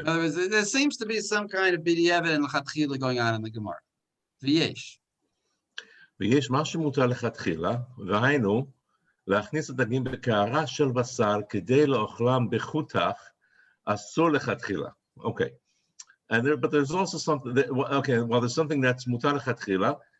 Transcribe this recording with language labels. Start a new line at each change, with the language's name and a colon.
English: In other words, there seems to be some kind of b'diavad and lechatchila going on in the Gemara.
Hebrew: V'yesh. ויש מה שמותר לכתחילה, והיינו, להכניס את הדגים בקערה של בשר כדי לאוכלם בחותך, אסור לכתחילה.
English: Okay. But there's also something that, there's something that's
Hebrew: מותר לכתחילה.